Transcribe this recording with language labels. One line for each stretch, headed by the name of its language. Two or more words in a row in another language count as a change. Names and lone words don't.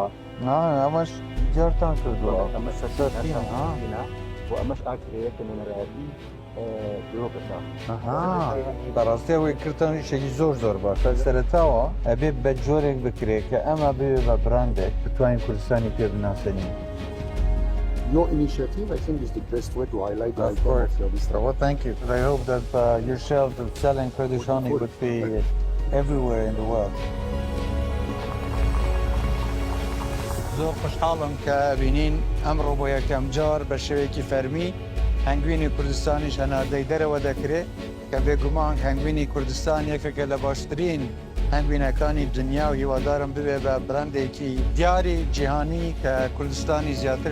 Central Kurdish: ئەمەش جارتان کردووە و ئەمەش ئاکرەیە کە نوێنەرایەتی درۆکەشە بەڕاستی ئەوەی کردن شێکی زۆر باشە سەرەتاوە ئەبێ بە جۆرێک بکرێت کە ئەمە بێ بە براندێک بتوانین کوردستانی پێ بناسەنین.
English: Your initiative, I think, is the best way to highlight the icon of your district. Well, thank you. I hope that your shelf of selling Kurdish honey would be everywhere in the world.
Central Kurdish: زۆر خوشحاڵم کە بینین ئەمڕۆ بۆ یەکەم جار بە شێوەیەکی فەرمی هەنگوینی کوردستانیش هەناردەی دەرەوە دەکرێت کە بێگومان هەنگوینی کوردستان یەکێکە لە باشترین هەنگوینەکانی دنیا و هیوادارم ببێ بە براندێکی دیاری جیهانی کە کوردستانی زیاتر